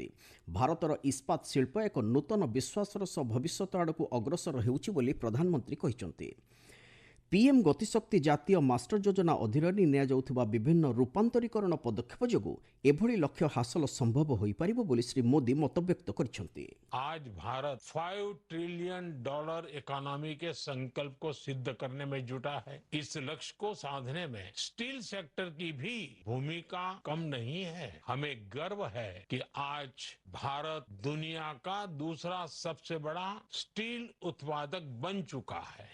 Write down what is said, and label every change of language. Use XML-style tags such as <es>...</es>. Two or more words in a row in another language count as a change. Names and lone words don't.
<or>ଭାରତର ଇସ୍ପାତ ଶିଳ୍ପ ଏକ ନୂତନ ବିଶ୍ୱାସର ସହ ଭବିଷ୍ୟତ ଆଡ଼କୁ ଅଗ୍ରସର ହେଉଛି ବୋଲି ପ୍ରଧାନମନ୍ତ୍ରୀ କହିଛନ୍ତି। ପିଏମ୍ ଗତିଶକ୍ତି ଜାତୀୟ ମାଷ୍ଟର ଯୋଜନା ଅଧୀନରେ ନିଆଯାଉଥିବା ବିଭିନ୍ନ ରୂପାନ୍ତରୀକରଣ ପଦକ୍ଷେପ ଯୋଗୁଁ ଏଭଳି ଲକ୍ଷ୍ୟ ହାସଲ ସମ୍ଭବ ହୋଇପାରିବ ବୋଲି ଶ୍ରୀ ମୋଦି ମତବ୍ୟକ୍ତ କରିଛନ୍ତି।</or> <hi>आज भारत $5</hi> <en>trillion economy</en> <hi>के संकल्प को सिद्ध करने में जुटा है। इस लक्ष्य को साधने में</hi> <en>steel sector</en> <hi>की भी भूमिका कम नहीं है। हमें गर्व है कि आज भारत दुनिया का दूसरा सबसे बड़ा स्टील उत्पादक बन चुका है।</hi>